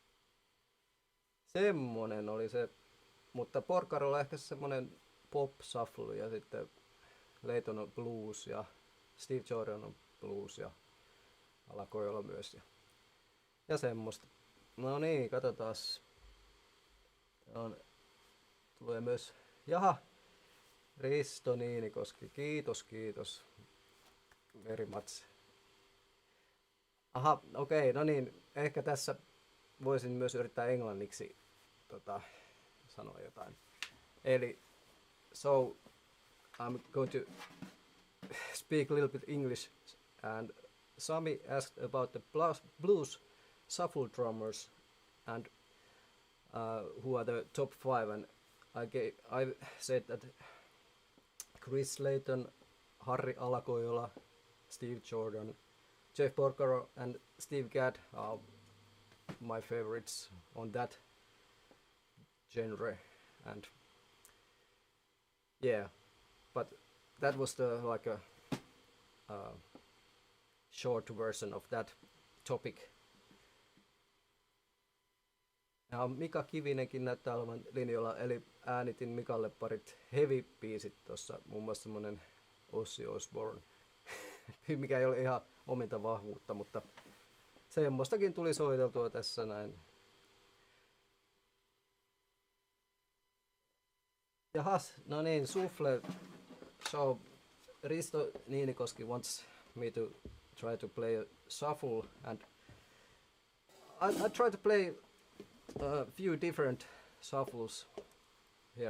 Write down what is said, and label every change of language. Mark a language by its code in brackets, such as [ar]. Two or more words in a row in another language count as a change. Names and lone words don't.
[fi] Semmonen oli se, mutta Porcarolla ehkä semmonen [en] pop shuffle [fi] ja sitten Layton on blues ja Steve Jordan on blues ja alkoi olla myös ja semmoista. No niin, katsotaas. Tulee myös, Risto Niinikoski, kiitos [en] very much. [fi] Aha, okei, no niin, ehkä tässä voisin myös yrittää englanniksi sanoa jotain. Eli, [en] so, I'm going to speak a little bit English, and Sami asked about the blues shuffle drummers and who are the top 5, and I said that Chris Layton, Harri Alakojola, Steve Jordan, Jeff Porcaro and Steve Gadd are my favorites on that genre, and yeah, but that was the like a short version of that topic. [fi] Ja Mika Kivinenkin näyttää olevan linjoilla, eli äänitin Mikalle parit heavy-biisit tossa, muun muassa semmonen Ozzy Osbourne, mikä ei ole ihan ominta vahvuutta, mutta semmoistakin tuli soiteltua tässä näin. Jahas, no niin, sufle. [en] So, Risto Niinikoski wants me to try to play a shuffle, and I try to play a few different shuffles here.